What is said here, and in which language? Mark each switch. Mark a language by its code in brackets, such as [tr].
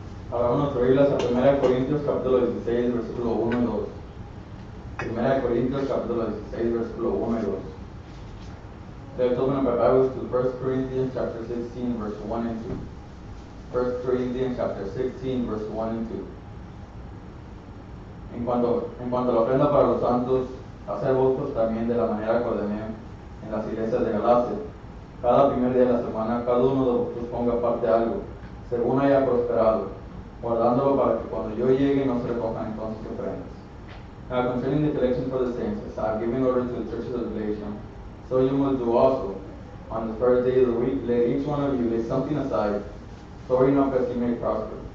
[es] Ahora vamos a Biblia a 1 Corintios capítulo 16, versículo 1 y 2. 1 Corintios capítulo 16, versículo 1 y 2. [en] Let's open up our Bibles to 1 Corinthians chapter 16, verse 1 and 2. 1 Corinthians chapter 16, verse 1 and 2. [es] En cuanto a la ofrenda para los santos, hacer votos también de la manera que ordené en las iglesias de Galacia. Cada primer día de la semana, cada uno de vosotros ponga aparte algo, según haya prosperado, guardándolo para que cuando yo llegue no se recojan entonces ofrendas. [en] Now concerning the collection for the saints, as I have given order to the churches of Galatia, so you must do also. On the first day of the week, let each one of you lay something aside, storing up as he may prosper.